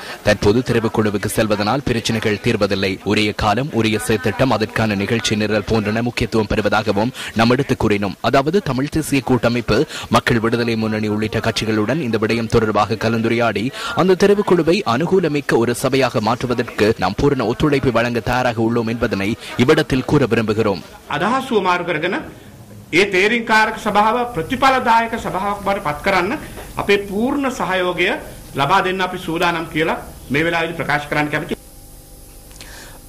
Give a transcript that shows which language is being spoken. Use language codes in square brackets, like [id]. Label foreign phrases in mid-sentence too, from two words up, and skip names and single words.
[ta] தற்போது தெரிவுக்குழுவுக்கு செல்வதனால் பிரச்சனைகள் தீர்வதில்லை. உரிய காலம், உரிய செயற்திட்டம், அதற்கான நிகழ்ச்சி நிரல் போன்றன முக்கியத்துவம் பெறுவதாகவும் நாம் எடுத்துக் கூறினோம். அதாவது தமிழ் தேசிய கூட்டமைப்பு, மக்கள் விடுதலை முன்னணி உள்ளிட்ட கட்சிகளுடன் இந்த விடயம் தொடர்பாக கலந்துரையாடி அந்த தெரிவுக்குழுவை அனுகூலமிக்க ஒரு சபையாக மாற்றுவதற்கு நாம் பூரண ஒத்துழைப்பு வழங்க தயாராக உள்ளோம் என்பதனை இவ்விடத்தில் கூற விரும்புகிறோம். [si] ඒ තේරීම්කාරක සභාව ප්‍රතිඵලදායක සභාවක් බවට පත් කරන්න අපේ පූර්ණ සහයෝගය ලබා දෙන්න අපි සූදානම් කියලා මේ වෙලාවේදී ප්‍රකාශ කරන්න කැමතියි.